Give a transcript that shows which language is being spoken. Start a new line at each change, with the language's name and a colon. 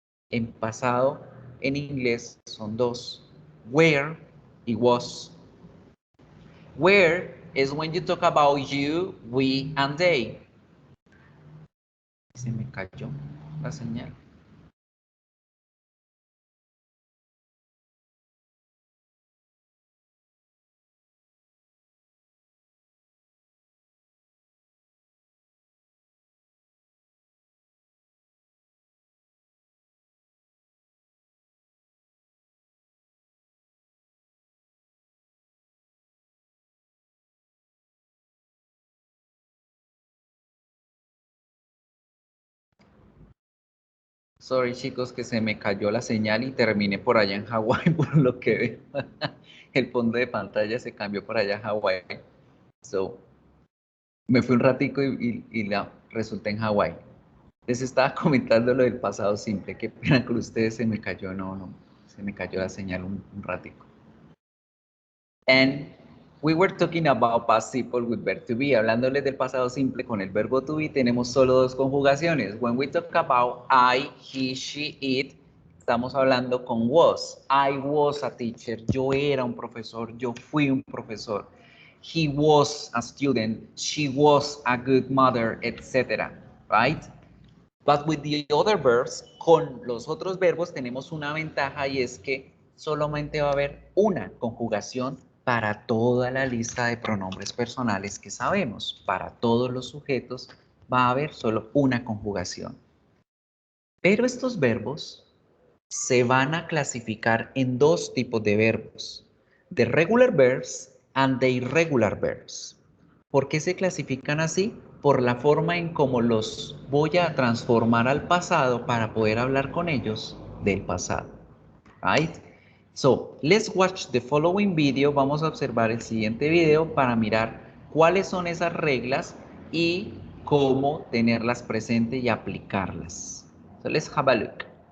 Spanish: En pasado, en inglés, son dos, were y was.
English: Where is when you talk about you, we, and they.
Spanish: Se me cayó la señal. Sorry chicos que se me cayó la señal y terminé por allá en Hawái por lo que veo. El fondo de pantalla se cambió por allá a Hawái. So, me fui un ratico y resulté en Hawái. Les estaba comentando lo del pasado simple. Qué pena con ustedes, se me cayó, no, se me cayó la señal un ratico.
English: And we were talking about past simple with verb to be.
Spanish: Hablándoles del pasado simple con el verbo to be, tenemos solo dos conjugaciones.
English: When we talk about I, he, she, it,
Spanish: estamos hablando con
English: was. I was a teacher.
Spanish: Yo era un profesor. Yo fui un profesor.
English: He was a student. She was a good mother, etc. Right? But with the other verbs,
Spanish: con los otros verbos tenemos una ventaja y es que solamente va a haber una conjugación para toda la lista de pronombres personales que sabemos. Para todos los sujetos va a haber solo una conjugación. Pero estos verbos se van a clasificar en dos tipos de verbos.
English: The regular verbs and the irregular verbs.
Spanish: ¿Por qué se clasifican así? Por la forma en cómo los voy a transformar al pasado para poder hablar con ellos del pasado.
English: Right? So, let's watch the following video.
Spanish: Vamos a observar el siguiente video para mirar cuáles son esas reglas y cómo tenerlas presentes y aplicarlas.
English: So, let's have a look.